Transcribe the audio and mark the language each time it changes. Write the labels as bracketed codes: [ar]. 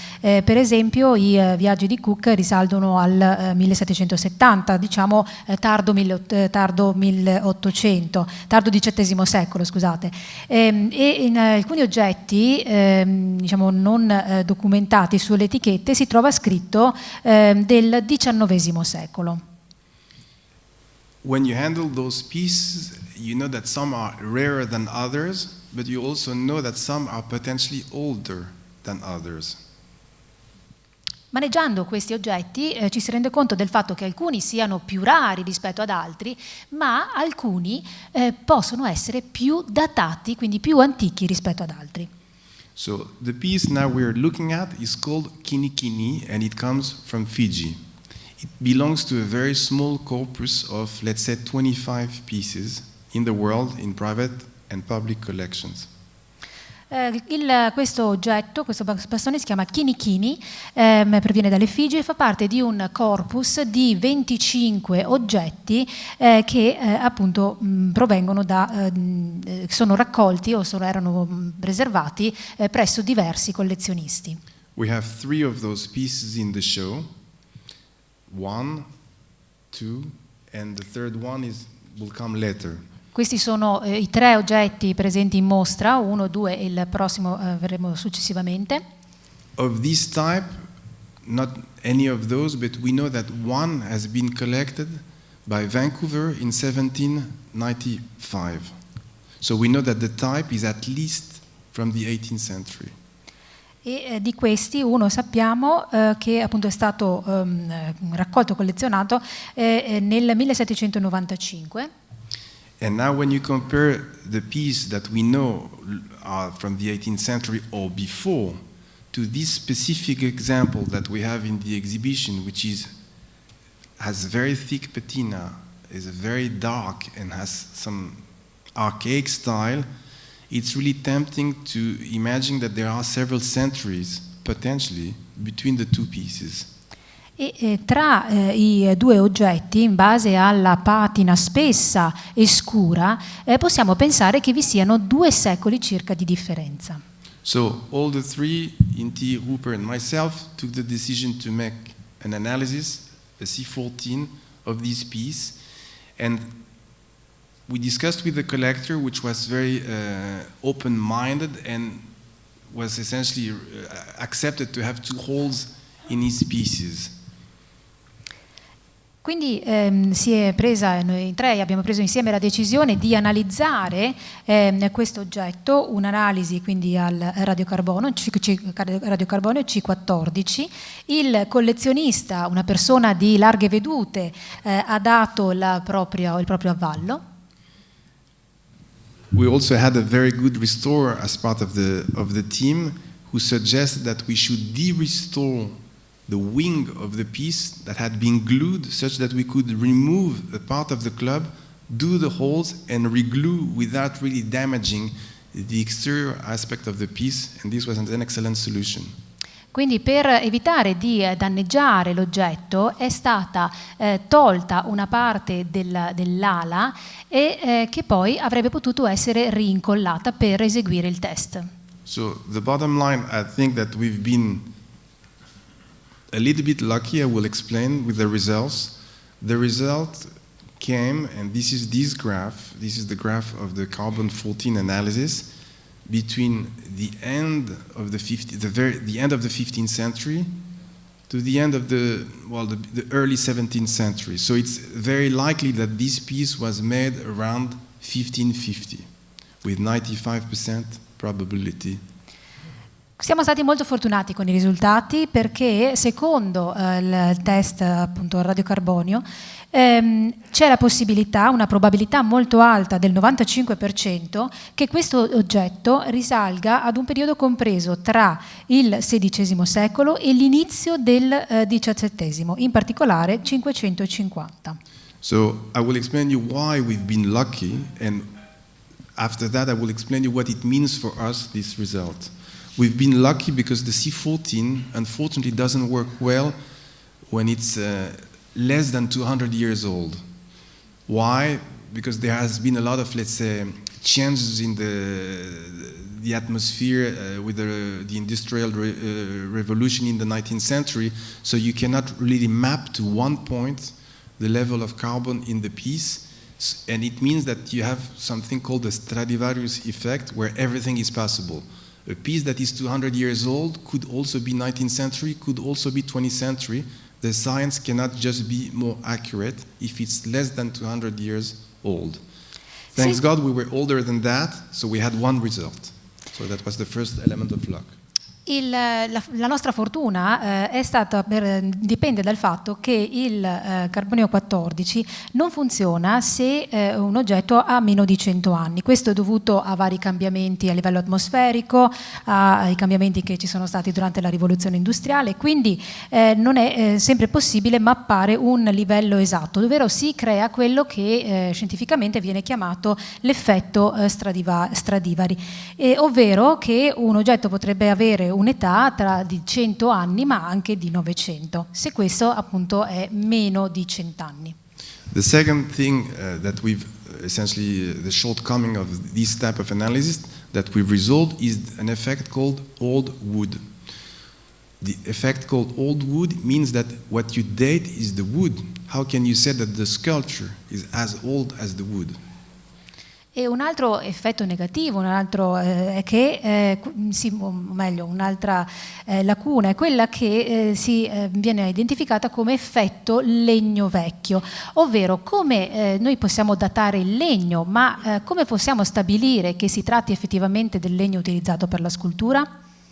[it] Per esempio i viaggi di Cook risalgono al 1770, tardo XVII secolo, scusate. E in alcuni oggetti non documentati sulle etichette si trova scritto del XIX secolo. [en] When you handle those pieces, you know that some are rarer than others, but you also know that some are potentially older than others. [it] Maneggiando questi oggetti ci si rende conto del fatto che alcuni siano più rari rispetto ad altri, ma alcuni possono essere più datati, quindi più antichi rispetto ad altri. [en] So the piece now we're looking at is called Kinikini, and it comes from Fiji. It belongs to a very small corpus of, let's say, 25 pieces in the world in private and public collections. [it] Questo oggetto, questo bastone si chiama Kinikini, proviene dalle Figi e fa parte di un corpus di 25 oggetti che appunto provengono sono raccolti o erano preservati presso diversi collezionisti. [en] We have 3 of those pieces in the show. 1, 2, and the third one will come later. [it] Questi sono i 3 oggetti presenti in mostra, 1, 2 e il prossimo vedremo successivamente. [en] Of this type, not any of those, but we know that one has been collected by Vancouver in 1795. So we know that the type is at least from the 18th century. [it] E di questi uno sappiamo che appunto è stato raccolto, collezionato nel 1795. [en] And now when you compare the pieces that we know are from the 18th century or before to this specific example that we have in the exhibition, which has very thick patina, is very dark and has some archaic style, it's really tempting to imagine that there are several centuries, potentially, between the two pieces. [it] E tra i due oggetti, in base alla patina spessa e scura, possiamo pensare che vi siano 2 secoli circa di differenza. [en] So all the three, Inti, Rupert and myself, took the decision to make an analysis, a C14, of this piece, and we discussed with the collector, which was very open-minded and was essentially accepted to have 2 holes in his pieces. [it] Quindi si è presa, noi 3 abbiamo preso insieme la decisione di analizzare questo oggetto, un'analisi quindi al radiocarbonio C14. Il collezionista, una persona di larghe vedute, ha dato il proprio avallo. [en] We also had a very good restorer as part of the team who suggested that we should de-restore the wing of the piece that had been glued such that we could remove a part of the club, do the holes and reglue without really damaging the exterior aspect of the piece, and this was an excellent solution. [it] Quindi per evitare di danneggiare l'oggetto è stata tolta una parte dell'ala e che poi avrebbe potuto essere rincollata per eseguire il test. [en] So the bottom line, I think that we've been a little bit lucky, I will explain with the results. The result came, and this is this graph. This is the graph of the carbon-14 analysis between the end of the end of the 15th century to the end of the early 17th century. So it's very likely that this piece was made around 1550 with 95% probability. [it] Siamo stati molto fortunati con i risultati perché secondo il test appunto al radiocarbonio c'è la possibilità, una probabilità molto alta del 95% che questo oggetto risalga ad un periodo compreso tra il XVI secolo e l'inizio del XVII, in particolare 550. [en] So I will explain you why we've been lucky, and after that I will explain you what it means for us, this result. We've been lucky because the C14 unfortunately doesn't work well when it's less than 200 years old. Why? Because there has been a lot of, let's say, changes in the atmosphere with the industrial revolution in the 19th century, so you cannot really map to one point the level of carbon in the piece, and it means that you have something called the Stradivarius effect, where everything is possible. A piece that is 200 years old could also be 19th century, could also be 20th century. The science cannot just be more accurate if it's less than 200 years old. Thanks God we were older than that, so we had one result. So that was the first element of luck. [it] La nostra fortuna è stata dipende dal fatto che il carbonio 14 non funziona se un oggetto ha meno di 100 anni. Questo è dovuto a vari cambiamenti a livello atmosferico, ai cambiamenti che ci sono stati durante la rivoluzione industriale, quindi non è sempre possibile mappare un livello esatto, ovvero si crea quello che scientificamente viene chiamato l'effetto Stradivari, ovvero che un oggetto potrebbe avere un'età di 100 anni ma anche di 900, se questo appunto è meno di 100 anni. [en] The second thing that we've essentially the shortcoming of this type of analysis that we've resolved is an effect called old wood. The effect called old wood means that what you date is the wood. How can you say that the sculpture is as old as the wood? [it] E un altro effetto negativo, un altro è che, un'altra lacuna è quella che viene identificata come effetto legno vecchio, ovvero come noi possiamo datare il legno, ma come possiamo stabilire che si tratti effettivamente del legno utilizzato per la scultura?